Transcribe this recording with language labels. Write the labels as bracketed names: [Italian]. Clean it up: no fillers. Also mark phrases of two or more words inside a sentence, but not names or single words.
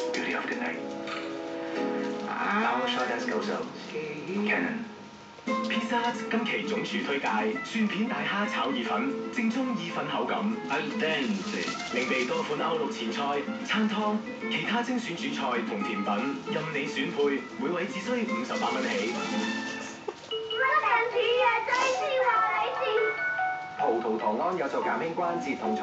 [English] beauty of the night. Our shot has goes up. [Cantonese] Canon。Pizza Hut 今期總廚推介蒜片大蝦炒意粉，正宗意粉口感 ， [Italian] al dente， [Cantonese] 另備多款歐陸前菜、餐湯、其他精選主菜同甜品，任你選配，每位只需58蚊起。葡萄糖胺有助減輕關節痛楚。